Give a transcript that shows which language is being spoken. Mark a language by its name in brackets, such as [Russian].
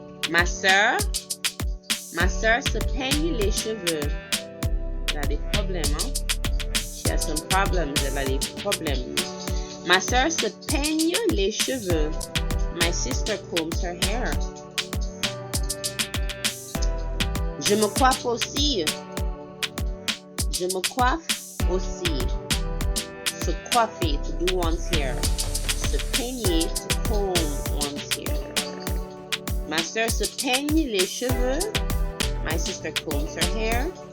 [French] Ma sœur se peigne les cheveux. Elle a des problèmes, hein? [English] She has some problems. [French] Elle a des problèmes. Ma sœur se peigne les cheveux. [English] My sister combs her hair. [French] Je me coiffe aussi. Je me coiffe aussi. Se coiffer, [English] to do one's hair. [French] Se peigner, [English] to comb one's hair. [French] Ma sœur se peigne les cheveux. [English] My sister combs her hair.